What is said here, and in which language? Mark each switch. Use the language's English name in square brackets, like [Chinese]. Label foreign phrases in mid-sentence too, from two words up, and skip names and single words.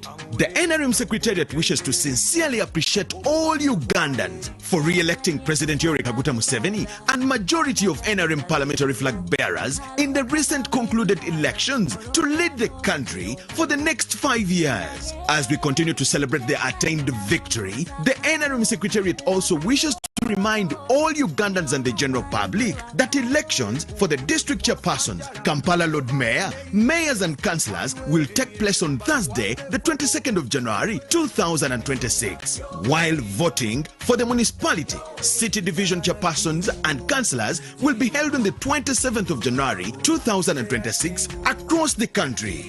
[English] The Nrm Secretariat wishes to sincerely appreciate all Ugandans for re-electing President Yoweri Kaguta Museveni and majority of Nrm parliamentary flag bearers in the recent concluded elections to lead the country for the next 5 years. As we continue to celebrate the attained victory, the Nrm Secretariat also wishes to remind all Ugandans and the general public that elections for the district chairpersons, Kampala Lord Mayor, mayors and councillors will take place on Thursday, the 22nd of January 2026, while voting for the municipality, city division chairpersons and councillors will be held on the 27th of January 2026 across the country.